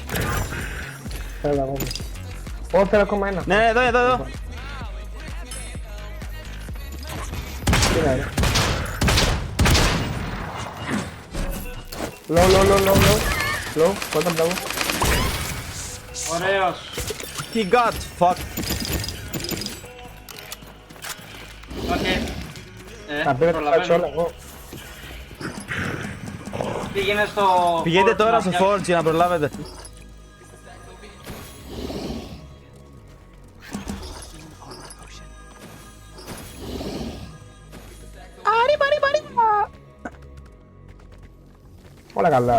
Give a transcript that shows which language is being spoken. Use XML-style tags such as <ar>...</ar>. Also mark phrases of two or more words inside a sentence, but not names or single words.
<el>Θέλω ακόμα. Ω, θέλω ακόμα ένα. Ναι, εδώ. Τι είναι, ρε. Low, κότα μπράβο. Ωραίος!</el> <en>He got fuck.</en> <el>Οκ. Τα πήρε τα πάτσε όλα εγώ. Πήγαινε στο... Πηγαίνετε Forge τώρα να στο φτιάξεις. Forge για να προλάβετε. Όλα καλά.</el>